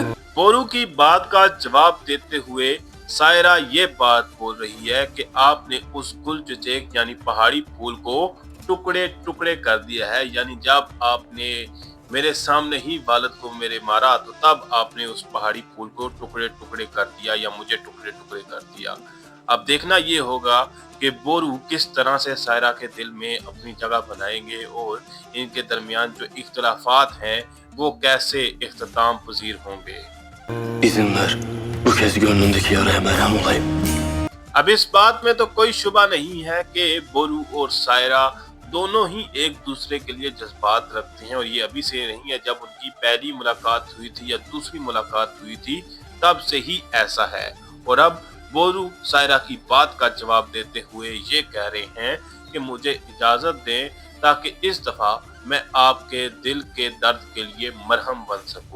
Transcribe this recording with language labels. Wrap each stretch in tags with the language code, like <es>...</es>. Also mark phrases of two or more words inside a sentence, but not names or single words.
<ur>بورو کی بات کا جواب دیتے ہوئے سائرہ یہ بات بول رہی ہے کہ آپ نے اس گل چچیک یعنی پہاڑی پھول کو ٹکڑے ٹکڑے کر دیا ہے، یعنی جب آپ نے میرے سامنے ہی والد کو میرے مارا تو تب آپ نے اس پہاڑی پھول کو ٹکڑے ٹکڑے کر دیا یا مجھے ٹکڑے ٹکڑے کر دیا. اب دیکھنا یہ ہوگا کہ بورو کس طرح سے سائرہ کے دل میں اپنی جگہ بنائیں گے اور ان کے درمیان جو اختلافات ہیں وہ کیسے اختتام پذیر ہوں گے.</ur> <tr>İzin ver. Bu kez gönlündeki yaraya merhem olayım.</tr> <ur>اب اس بات میں تو کوئی شبہ نہیں ہے کہ بورو اور سائرہ دونوں ہی ایک دوسرے کے لیے جذبات رکھتے ہیں، اور یہ ابھی سے نہیں ہے، جب ان کی پہلی ملاقات ہوئی تھی یا دوسری ملاقات ہوئی تھی تب سے ہی ایسا ہے. اور اب بورو سائرہ کی بات کا جواب دیتے ہوئے یہ کہہ رہے ہیں کہ مجھے اجازت دیں تاکہ اس دفعہ میں آپ کے دل کے درد کے لیے مرہم بن سکوں.</ur>